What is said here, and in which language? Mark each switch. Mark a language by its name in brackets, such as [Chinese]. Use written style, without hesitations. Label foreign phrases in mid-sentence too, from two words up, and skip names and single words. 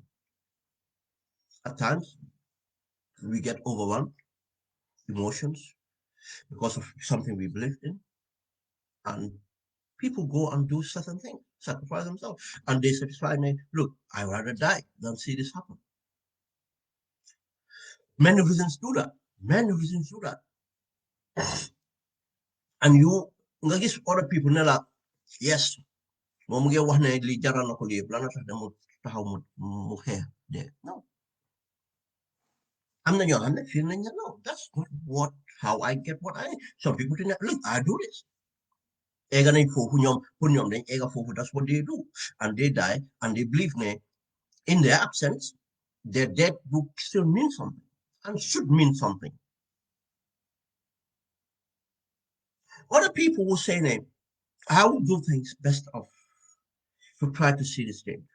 [English] At times, we get overwhelmed, emotions, because of something we believed in, and people go and do certain things, sacrifice themselves, and they satisfy me. Look, I'd rather die than see this happen. Many reasons do that. Many reasons do that. And you, [Wolof] nga gis [English] other people [Wolof] ne la, yes, moom mu ngi wax ne li jaral na ko lii yëpp lana tax de mu taxaw mu xeex de no. am na ñoo xam ne fii nañ ne no, [English] that's not what how I get what I some people think that, look, I do this. [Wolof] Ega nañ foofu ñoom pour ñoom dañ ega foofu, [English] that's what they do, and they die and they believe ne in their absence their death would still mean something and should mean something. Other people will say ne I will do things best of to try to see this thing.